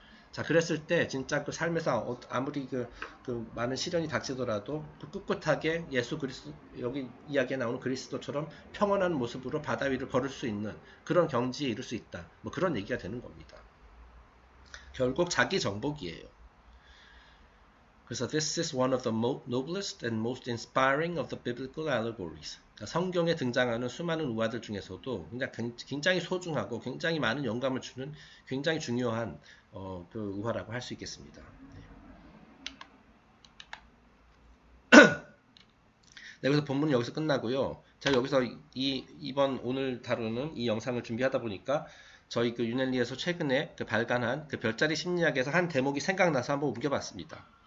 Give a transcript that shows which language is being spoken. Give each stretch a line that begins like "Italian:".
Korean: 자, 그랬을 때 진짜 그 삶에서 아무리 그 많은 시련이 닥치더라도 꿋꿋하게 예수 그리스도 여기 이야기에 나오는 그리스도처럼 평온한 모습으로 바다 위를 걸을 수 있는 그런 경지에 이를 수 있다. 뭐 그런 얘기가 되는 겁니다. 결국 자기 정복이에요.
English: 그래서 this is one of the noblest and most inspiring of the biblical allegories.
Korean: 그러니까 성경에 등장하는 수많은 우화들 중에서도 굉장히 소중하고 굉장히 많은 영감을 주는 굉장히 중요한 그 우화라고 할 수 있겠습니다. 네, 그래서 본문은 여기서 끝나고요. 제가 여기서 이번 오늘 다루는 이 영상을 준비하다 보니까 저희 그 유넬리에서 최근에 그 발간한 그 별자리 심리학에서 한 대목이 생각나서 한번 옮겨봤습니다.